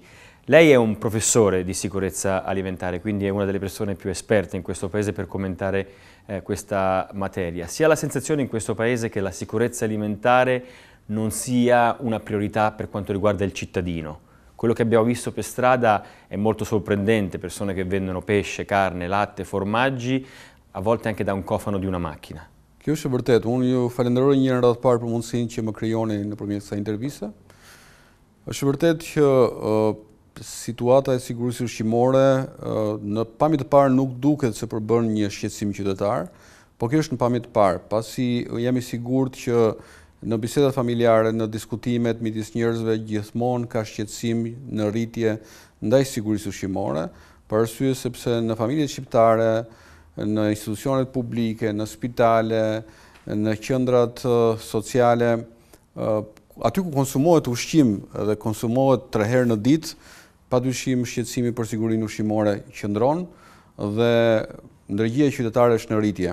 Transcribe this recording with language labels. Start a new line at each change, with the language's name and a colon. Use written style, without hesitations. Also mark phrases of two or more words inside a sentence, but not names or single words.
Italian: Lei è un professore di sicurezza alimentare, quindi è una delle persone più esperte in questo paese per commentare questa materia. Si ha la sensazione in questo paese che la sicurezza alimentare non sia una priorità per quanto riguarda il cittadino. Quello che abbiamo visto per strada è molto sorprendente, persone che vendono pesce, carne, latte, formaggi, a volte anche da un cofano di una macchina.
Albanian: Kjo është e vërtet. Unë ju falenderoj një herë radhë parë për mundësinë që më krijoni nëpërmjet kësaj interviste. Është vërtet që situata e sigurisë ushqimore në pamje të parë nuk duket se përbën një shqetësim qytetar, por kjo është në pamje të parë, pasi jam i sigurt që në bisedat familjare, në diskutimet midis njerëzve gjithmonë ka shqetësim në rritje ndaj sigurisë ushqimore, për arsye sepse në familjet shqiptare, në institucionet publike, në spitale, në qendrat sociale, aty ku konsumohet ushqim dhe konsumohet 3 herë në ditë, padyshim shqetësimi për sigurinë ushqimore qëndron dhe ndërgjegjja qytetare është në rritje.